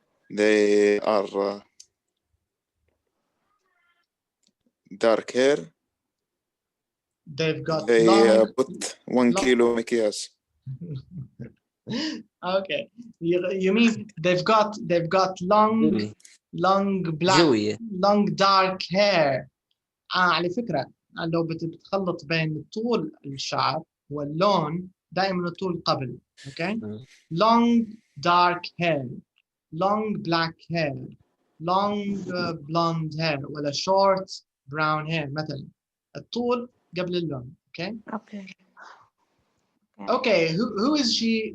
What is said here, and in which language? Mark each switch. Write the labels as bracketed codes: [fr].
[en] They are dark hair. They've got they long, put 1 kilo مكياج. Okay, you mean they've got long black, long dark hair. [ar] على فكرة لو بتخلط بين طول الشعر واللون دائما الطول قبل. [en] Okay, long dark hair, long black hair, long blonde hair ولا short brown hair مثلا. [ar] الطول قبل اللون. Okay. [en] Okay, who is she?